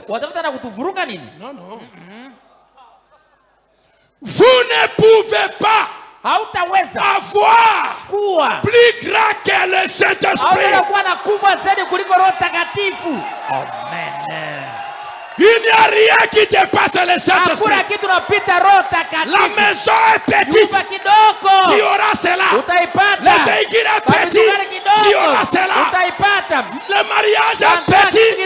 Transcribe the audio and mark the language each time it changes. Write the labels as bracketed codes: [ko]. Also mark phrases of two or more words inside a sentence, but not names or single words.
[sw] Watafuta na kutuvuruga nini? [fr] Non, non. Vous ne pouvez pas [sw] hautaweza [fr] avoir plus grand que le Saint-Esprit. [sw] Hautakuwa na kubwa zaidi kuliko Roho Takatifu. [fr] Amen. Il n'y a rien qui dépasse le Saint-Esprit. La maison est petite. Tu auras cela. Le véhicule est petit. Tu auras cela. Le mariage est petit.